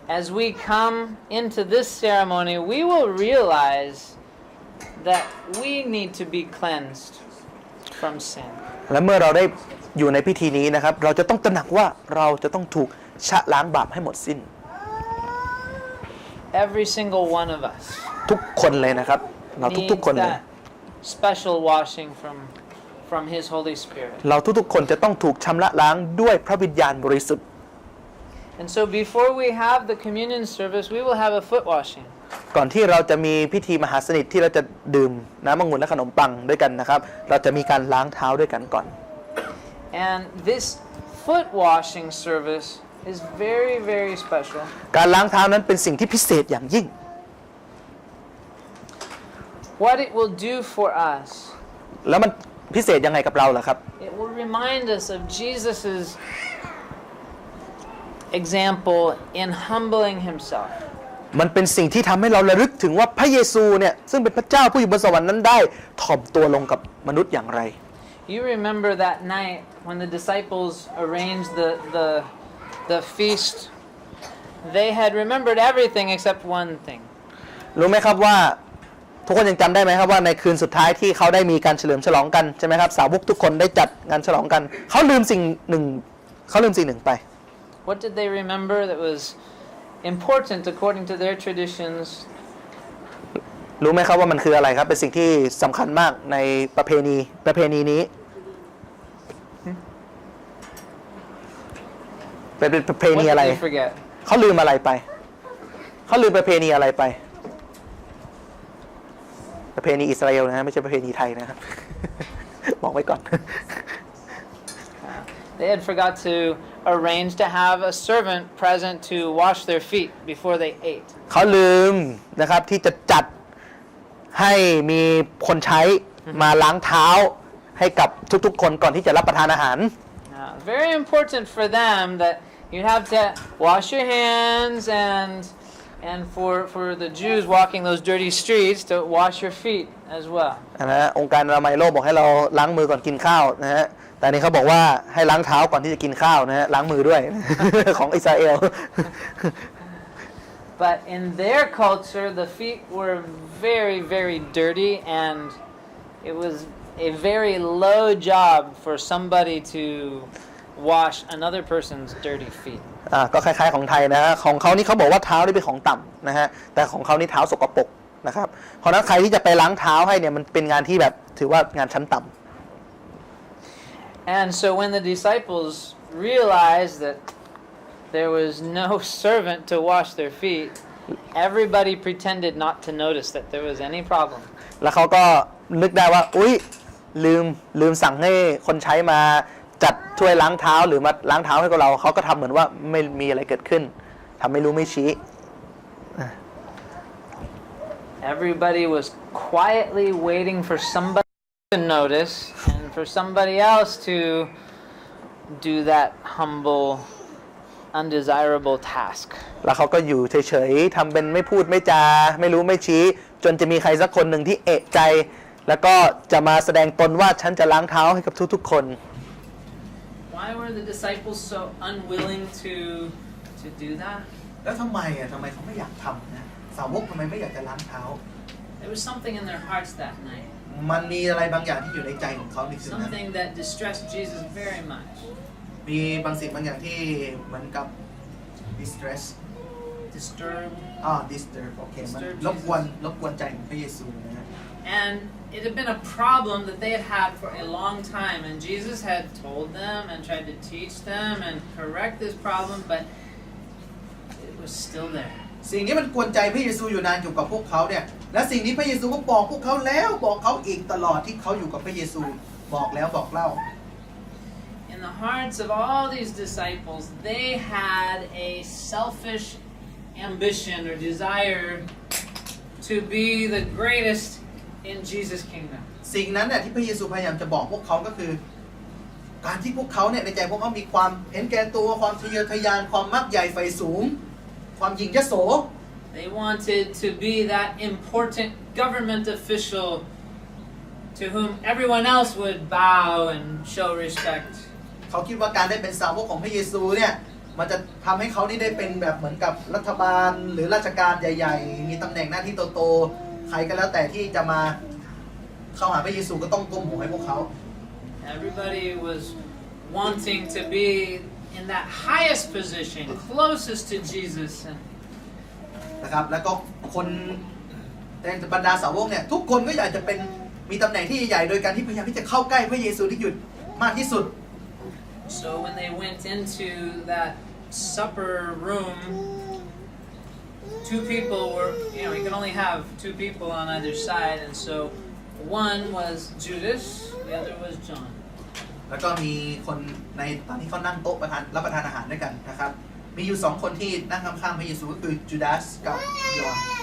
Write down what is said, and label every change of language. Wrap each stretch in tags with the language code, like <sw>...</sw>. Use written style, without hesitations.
<en>As we come into this ceremony, we will realize that we need to be cleansed from sin.</en> <th>และเมื่อเราได้อยู่ในพิธีนี้นะครับเราจะต้องตระหนักว่าเราจะต้องถูกชะล้างบาปให้หมดสิ้น</th> <en>Every single one of us</en> <th>ทุกคนเลยนะครับเราทุกๆคนเลย</th> <en>special washing from his Holy Spirit.</en> <th>เราทุกๆคนจะต้องถูกชำระล้างด้วยพระวิญญาณบริสุทธิ์</th> <en>And so before we have the communion service, we will have a foot washing.</en> <th>ก่อนที่เราจะมีพิธีมหาสนิทที่เราจะดื่มน้ำองุ่นและขนมปังด้วยกันนะครับเราจะมีการล้างเท้าด้วยกันก่อน</th> <en>And this foot washing service is very, very special.</en> <th>การล้างเท้านั้นเป็นสิ่งที่พิเศษอย่างยิ่ง</th> <en>What it will do for us,</en> <th>แล้วมันพิเศษยังไงกับเราล่ะครับ</th> <en>it will remind us of Jesus's example in humbling himself.</en> <th>มันเป็นสิ่งที่ทำให้เราระลึกถึงว่าพระเยซูเนี่ยซึ่งเป็นพระเจ้าผู้อยู่บนสวรรค์นั้นได้ถ่อมตัวลงกับมนุษย์อย่างไร</th> <en>You remember that night when the disciples arranged the feast, they had remembered everything except one thing.</en> <th>รู้ไหมครับว่าทุกคนยังจำได้ไหมครับว่าในคืนสุดท้ายที่เขาได้มีการเฉลิมฉลองกันใช่ไหมครับสาวกทุกคนได้จัดงานฉลองกันเขาลืมสิ่งหนึ่งไป</th> <en>What did they remember that was important according to their traditions?</en> <th>รู้ไหมครับว่ามันคืออะไรครับเป็นสิ่งที่สำคัญมากในประเพณีนี้เป็นประเพณี</th> <en>What</en> <th>อะไร</th> <en>did they forget?</en> <th>เขาลืมอะไรไปเขาลืมประเพณีอะไรไปประเพณีอิสราเอลนะไม่ใช่ประเพณีไทยนะครับ บอกไว้ก่อน</th> <en>They had forgot to arrange to have a servant present to wash their feet before they ate.</en> <th>เขาลืมนะครับที่จะจัดให้มีคนใช้มาล้างเท้าให้กับทุกๆคนก่อนที่จะรับประทานอาหาร</th> <en>Very important for them that you have to wash your hands and for the Jews walking those dirty streets to wash your feet as well.</en> <th>นะองค์การอนามัยโลกบอกให้เราล้างมือก่อนกินข้าวนะฮะแต่นี่เขาบอกว่าให้ล้างเท้าก่อนที่จะกินข้าวนะฮะล้างมือด้วย ของอิสราเอล</th> <en>But in their culture the feet were very, very dirty and it was a very low job for somebody to wash another person's dirty feet.</en> <th>ก็คล้ายๆของไทยนะของเขานี่เขาบอกว่าเท้านี่เป็นของต่ำนะฮะแต่ของเขานี่เท้าสกปรกนะครับเพราะนั้นใครที่จะไปล้างเท้าให้เนี่ยมันเป็นงานที่แบบถือว่างานชั้นต่ำ</th> <en>And so when the disciples realized that there was no servant to wash their feet, everybody pretended not to notice that there was any problem.</en> <th>แล้วเขาก็นึกได้ว่าอุ๊ยลืมสั่งให้คนใช้มา จัดถ้วยล้างเท้าหรือมาล้างเท้าให้กับเราเขาก็ทำเหมือนว่าไม่มีอะไรเกิดขึ้นทำไม่รู้ไม่ชี้</th> <en>Everybody was quietly waiting for somebody to notice and for somebody else to do that humble, undesirable task.</en> <th>แล้วเขาก็อยู่เฉยๆทำเป็นไม่พูดไม่จาไม่รู้ไม่ชี้จนจะมีใครสักคนหนึ่งที่เอะใจแล้วก็จะมาแสดงตนว่าฉันจะล้างเท้าให้กับทุกๆคน</th> <en>Why were the disciples so unwilling to do that?</en> <th>แล้วทำไมเขาไม่อยากทำนะสาวกทำไมไม่อยากจะล้างเท้า</th> <en>There was something in their hearts that night.</en> <th>มันมีอะไรบางอย่างที่อยู่ในใจของเขาในคืนนั้น</th> <en>Something that distressed Jesus very much.</en> <th>มีบางสิ่งบางอย่างที่เหมือนกับ distress</th> <en>Disturbed.</en> <th>disturb โอเคมัน</th> <en>Disturb</en> <th>รบกวนใจของพระเยซูนะ</th> <en>And it had been a problem that they had had for a long time, and Jesus had told them and tried to teach them and correct this problem, but it was still there.</en> <th>สิ่งนี้มันกวนใจพระเยซูอยู่นานอยู่กับพวกเขาเนี่ยและสิ่งนี้พระเยซูก็บอกพวกเขาแล้วบอกเขาอีกตลอดที่เขาอยู่กับพระเยซูบอกแล้วบอกเล่า</th> <en>In the hearts of all these disciples, they had a selfish ambition or desire to be the greatest in Jesus' kingdom.</en> <th>สิ่งนั้นเนี่ยที่พระเยซูพยายามจะบอกพวกเขาก็คือการที่พวกเขาเนี่ยในใจพวกเขามีความเห็นแก่ตัวความทะเยอทะยานความมักใหญ่ไฟสูงความหยิ่งยโส</th> <en>They wanted to be that important government official to whom everyone else would bow and show respect.</en> <th>เขาคิดว่าการได้เป็นสาวกของพระเยซูเนี่ยมันจะทำให้เขานี่ได้เป็นแบบเหมือนกับรัฐบาลหรือราชการใหญ่ๆมีตำแหน่งหน้าที่โตๆใครก็แล้วแต่ที่จะมาเข้าหาพระเยซูก็ต้องก้มหัวให้พวกเขา</th> <en>Everybody was wanting to be in that highest position, closest to Jesus.</en> <th>นะครับแล้วก็คนในบรรดาสาวกเนี่ยทุกคนก็อยากจะเป็นมีตำแหน่งที่ใหญ่โดยการที่พยายามที่จะเข้าใกล้พระเยซูที่หยุดมากที่สุด</th> <en>So when they went into that supper room, two people were, you can only have two people on either side, and so one was Judas, the other was John.</en> <th>แล้วก็มีคนในตอนที่เขานั่งโต๊ะรับประทานอาหารด้วยกันนะครับมีอยู่สองคนที่นั่งข้างๆพระเยซูก็คือจูดาสกับยอห์น</th>